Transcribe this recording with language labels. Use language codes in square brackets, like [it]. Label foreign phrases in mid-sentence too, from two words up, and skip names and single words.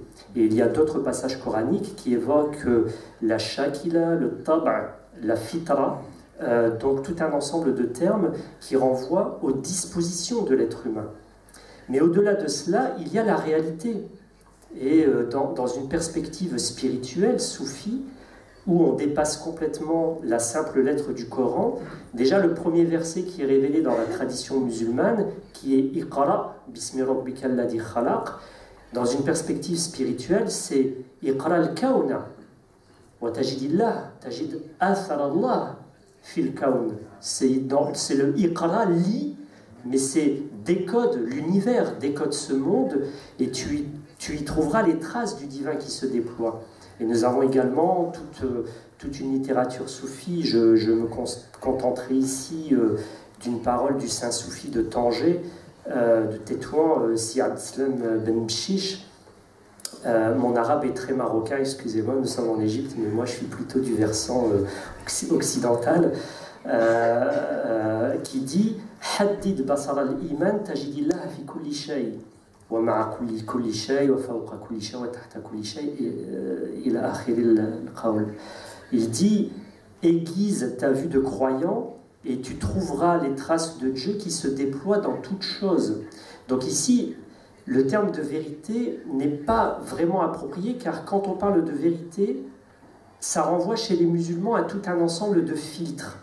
[fr] Et il y a d'autres passages coraniques qui évoquent la shakila, le tab', la fitra, donc tout un ensemble de termes qui renvoient aux dispositions de l'être humain. Mais au-delà de cela, il y a la réalité. Et dans une perspective spirituelle, soufie, où on dépasse complètement la simple lettre du Coran, déjà le premier verset qui est révélé dans la tradition musulmane, qui est « [ar] اقرأ باسم ربك الذي خلق », [fr] dans une perspective spirituelle, c'est « [ar] اقرأ الكون وتجد الله، تجد أثر الله في الكون ». [fr] C'est le « Iqra », lit, mais c'est décode l'univers, décode ce monde, et tu y trouveras les traces du divin qui se déploie. Et nous avons également toute une littérature soufie. Je me contenterai ici d'une parole du saint soufi de Tanger, de Tétouan, Si Abdeslam Ben Mchiche. Mon arabe est très marocain, excusez-moi, nous sommes en Égypte, mais moi je suis plutôt du versant occidental, qui dit « [ar] حدد بصر الإيمان تجد الله في كل شيء ». [fr] Il dit, aiguise ta vue de croyant et tu trouveras les traces de Dieu qui se déploient dans toute chose. Donc ici, le terme de vérité n'est pas vraiment approprié, car quand on parle de vérité, ça renvoie chez les musulmans à tout un ensemble de filtres.